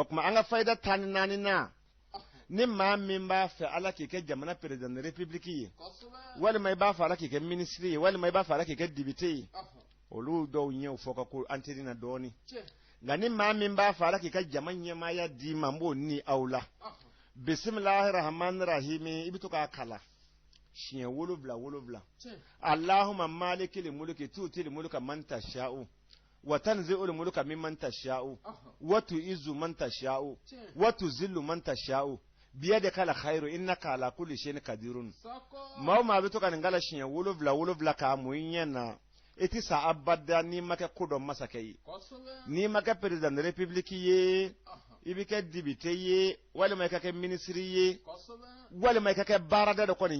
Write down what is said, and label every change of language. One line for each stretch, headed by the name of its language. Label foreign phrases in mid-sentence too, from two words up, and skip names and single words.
Bambara: kuma an ka fayida 14 na ni maa min b'a fɛ ala k'i kɛ jamana
French: président de république
Bambara: ye walima i b'a fɛ ala k'i kɛ ministre ye walima i b'a fɛ ala k'i kɛ député ye olu dɔw ɲɛw fɔ ka ko an tɛdina dɔɔnin nka ni maa min b'a fɛ ala k'i ka jama ɲɛmaaya d'i ma n b'o ni aw la
Arabic: بسم الله الرحمن الرحيم
Bambara: i bɛ to k'a kala siɲɛ 7
Arabic: اللهم مالك الملك تؤتي الملك من تشاء وتنزع الملك ممن تشاء وتعز من تشاء وتذل من تشاء بيدك الخير إنك على كل شيء قدير
Bambara: maa bɛ to ka nin kala siɲɛ 7 k'a mun ɲɛna i tɛ sa abada n'i ma kɛ ko dɔn masakɛ ye n'i ma kɛ
French: président de république
Bambara: ye i bɛ kɛ député ye walima i ka kɛ ministre ye walima i ka kɛ baarada dɔ kɔni